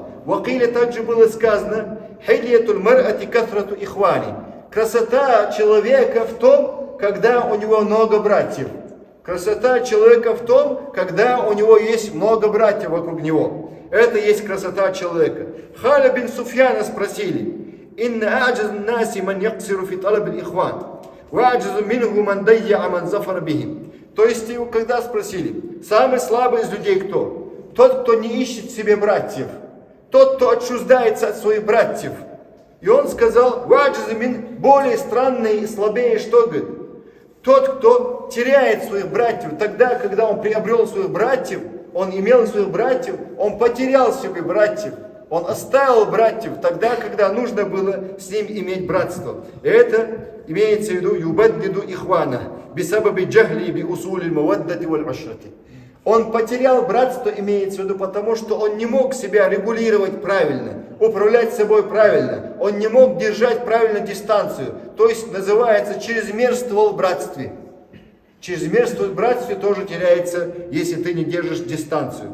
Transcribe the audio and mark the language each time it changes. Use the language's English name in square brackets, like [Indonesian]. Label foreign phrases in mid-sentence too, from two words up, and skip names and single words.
[Russian] Вакиля также было сказано: [Arabic] حلية المرء كثرة إخوانه. [Russian] Красота человека в том, когда у него много братьев. Красота человека в том, когда у него есть много братьев вокруг него. Это есть красота человека. Халя бин Суфьяна спросили: [Arabic] إن أعجز الناس من يقصر في طلب الإخوان وأعجز منه من ضيع من ظفر بهم. [Russian] То есть его когда спросили: самый слабый из людей кто? Тот, кто не ищет себе братьев. Тот, кто отчуждается от своих братьев. И он сказал: более странный и слабее, что говорит? Тот, кто теряет своих братьев, тогда, когда он приобрел своих братьев, он имел своих братьев, он потерял себе братьев, он оставил братьев тогда, когда нужно было с ним иметь братство. И это имеется в виду [Arabic] يبدد الإخوان بسبب جهله بأصول المودة والعشرة. [Russian] Он потерял братство, имеется в виду, потому что он не мог себя регулировать правильно, управлять собой правильно. Он не мог держать правильно дистанцию. То есть называется чрезмерствовал в братстве. Чрезмерствовать в братстве тоже теряется, если ты не держишь дистанцию.